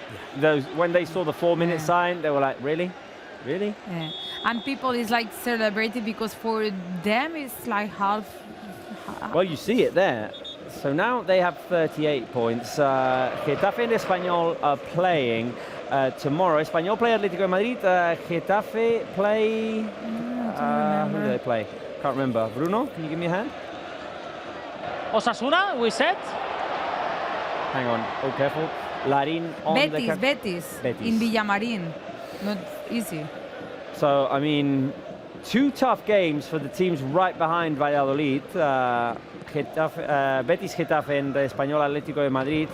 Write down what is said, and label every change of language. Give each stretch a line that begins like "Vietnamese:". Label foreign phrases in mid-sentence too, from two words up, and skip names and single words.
English: When they saw the 4-minute sign, they were like, really? Really? Yeah. And people is like celebrating because for them it's like half. Well, you see it there. So now they have 38 points. Getafe and Espanyol are playing tomorrow. Espanyol play Atlético de Madrid. Getafe play... who do they play? Can't remember. Bruno, can you give me a hand? Osasuna, we said? Hang on. Oh, careful. Larin on Betis in Villamarín. Not easy. So, I mean, two tough games for the teams right behind Valladolid, Betis, Getafe and Español Atlético de Madrid.